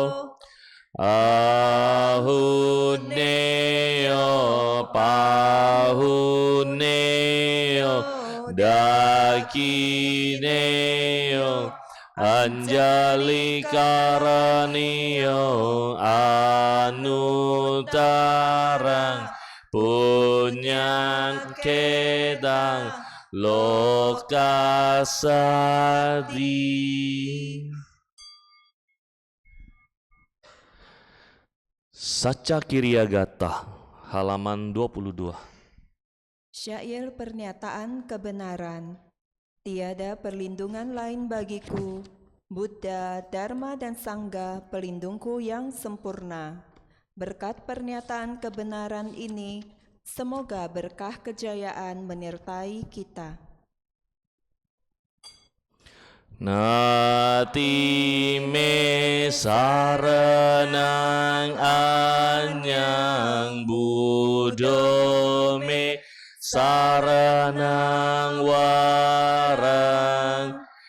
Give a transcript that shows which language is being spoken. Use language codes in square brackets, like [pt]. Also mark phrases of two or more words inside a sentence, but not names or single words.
[pi] Ahuneo pahuneo dakineo anjali karanio anutarang punyang kedang lokasadi. Saca Kiryagata, [id] halaman 22. Syair pernyataan kebenaran. Tiada perlindungan lain bagiku, Buddha, Dharma, dan Sangha, pelindungku yang sempurna. Berkat pernyataan kebenaran ini, semoga berkah kejayaan menyertai kita. [pi] Nati me saranang anyang budo me saranang warang